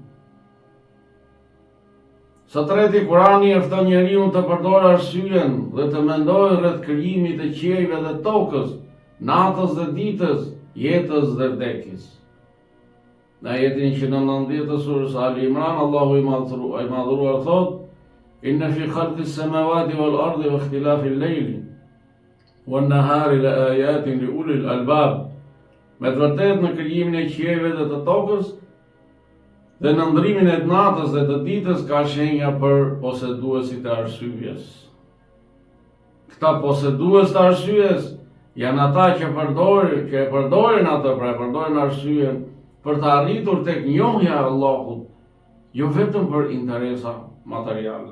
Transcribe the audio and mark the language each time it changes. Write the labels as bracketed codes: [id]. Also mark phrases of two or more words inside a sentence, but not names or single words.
[sq] Së treti, Kurani e fton njeriu të përdorë arsyeën dhe të mendojë rreth krijimit të qiejve dhe tokës, natës dhe ditës, jetës dhe vdekjes. Në ajetin 190 të surës Ali Imran, Allahu i madhëruar thot: [ar] إن في خلق السماوات والأرض واختلاف الليل والنهار لآيات لأولي الألباب. [sq] Me të vërtetë në krijimin e qiejve dhe të tokës dhe në ndrimin e natës dhe të ditës ka shenja për poseduesit e arsyes. Këta posedues të arsyes janë ata që e përdorin atë, pra e përdorin arsyeën për të arritur tek njohja e Allahut, jo vetëm për interesa materiale.